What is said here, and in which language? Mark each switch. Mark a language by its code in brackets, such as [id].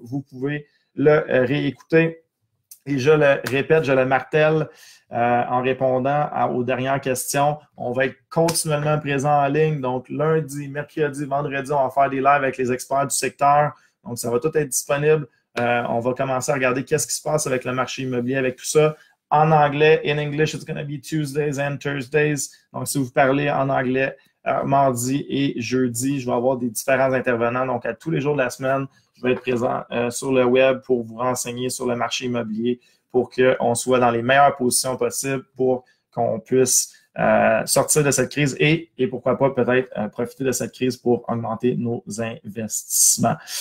[fr] Vous pouvez le réécouter. Et je le répète, je le martèle en répondant aux dernières questions. On va être continuellement présent en ligne. Donc, lundi, mercredi, vendredi, on va faire des lives avec les experts du secteur. Donc, ça va tout être disponible. On va commencer à regarder qu'est-ce qui se passe avec le marché immobilier, avec tout ça. En anglais, [en] in English, it's going to be Tuesdays and Thursdays. [fr] Donc, si vous parlez en anglais, mardi et jeudi, je vais avoir des différents intervenants. Donc, à tous les jours de la semaine, je vais être présent sur le web pour vous renseigner sur le marché immobilier pour qu'on soit dans les meilleures positions possibles pour qu'on puisse sortir de cette crise et pourquoi pas peut-être profiter de cette crise pour augmenter nos investissements.